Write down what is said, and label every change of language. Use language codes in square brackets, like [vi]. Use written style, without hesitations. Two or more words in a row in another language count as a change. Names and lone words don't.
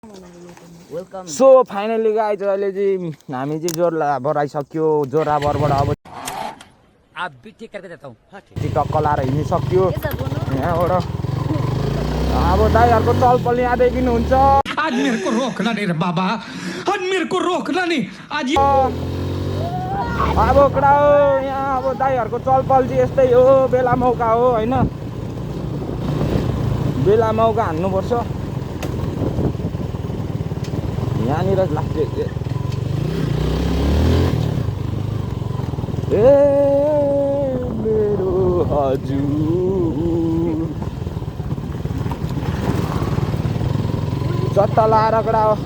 [en] so finally guys [ne] अहिले चाहिँ हामी चाहिँ जोराबर आइसक्यो। जोराबरबाट अब टक्क लाएर हिँडिसक्यो यहाँबाट। अब दाइहरूको चलपल यहाँदेखि हुन्छ। [hi] आज मेरे को रोकना नहीं रे बाबा, आज मेरे को रोकना नहीं आज। [ne] अब कडा हो यहाँ अब दाइहरूको चलपल चाहिँ यस्तै हो। बेला मौका हो होइन, बेला मौका हान्नुपर्छ यहाँनिर लाग्छ। ए मेरो हजुर चट्टा लाएर कडा हो।